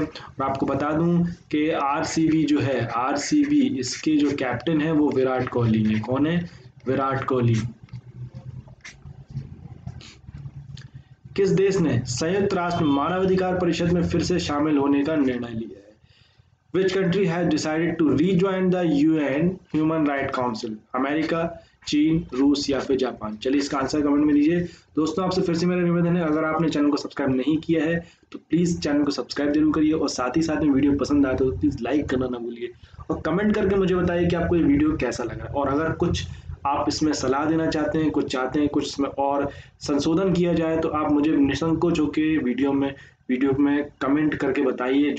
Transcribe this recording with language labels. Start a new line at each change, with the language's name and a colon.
Hindi: और आपको बता दूं कि आरसीबी जो है, आरसीबी इसके जो कैप्टन है वो विराट कोहली है। कौन है? विराट कोहली। किस देश ने संयुक्त राष्ट्र मानवाधिकार परिषद में फिर से शामिल होने का निर्णय लिया है?
English: Which country has decided to rejoin the UN Human Rights Council?
Hindi: America, चीन, रूस या फिर जापान? चलिए इसका आंसर कमेंट में दीजिए। दोस्तों आपसे फिर से मेरा निवेदन है, अगर आपने चैनल को सब्सक्राइब नहीं किया है तो प्लीज़ चैनल को सब्सक्राइब जरूर करिए और साथ ही साथ में वीडियो पसंद आए तो प्लीज़ लाइक करना ना भूलिए और कमेंट करके मुझे बताइए कि आपको ये वीडियो कैसा लगा। और अगर कुछ आप इसमें सलाह देना चाहते हैं, कुछ चाहते हैं कुछ इसमें और संशोधन किया जाए, तो आप मुझे निसंकोच होकर वीडियो में कमेंट करके बताइए।